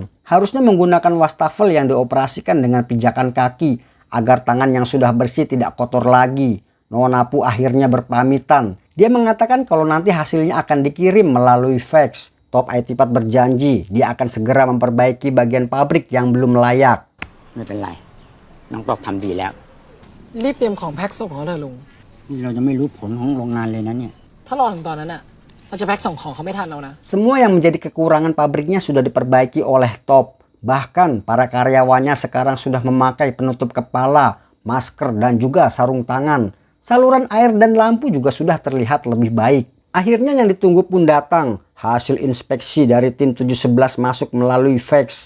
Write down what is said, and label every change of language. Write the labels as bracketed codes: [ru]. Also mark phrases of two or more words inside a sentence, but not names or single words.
[id] Harusnya menggunakan wastafel yang dioperasikan dengan pijakan kaki agar tangan yang sudah bersih tidak kotor lagi. Nona Pu akhirnya berpamitan. Dia mengatakan kalau nanti hasilnya akan dikirim melalui fax. Top IT Part berjanji dia akan segera memperbaiki bagian pabrik yang belum layak. [th] ไม่เป็นไรน้องตอบทำดีแล้ว รีบเตรียมของแพ็คส่งเขาเถอะลุง นี่เรายังไม่รู้ผลของโรงงานเลยนะเนี่ย ถ้ารอถึงตอนนั้นอ่ะเราจะแพ็คส่งของเขาไม่ทันแล้วนะ [id] Semua yang menjadi kekurangan pabriknya sudah diperbaiki oleh Top. Bahkan para karyawannya sekarang sudah memakai penutup kepala, masker dan juga sarung tangan. Saluran air dan lampu juga sudah terlihat lebih baik. Akhirnya yang ditunggu pun datang. Hasil inspeksi dari tim 711 masuk melalui fax.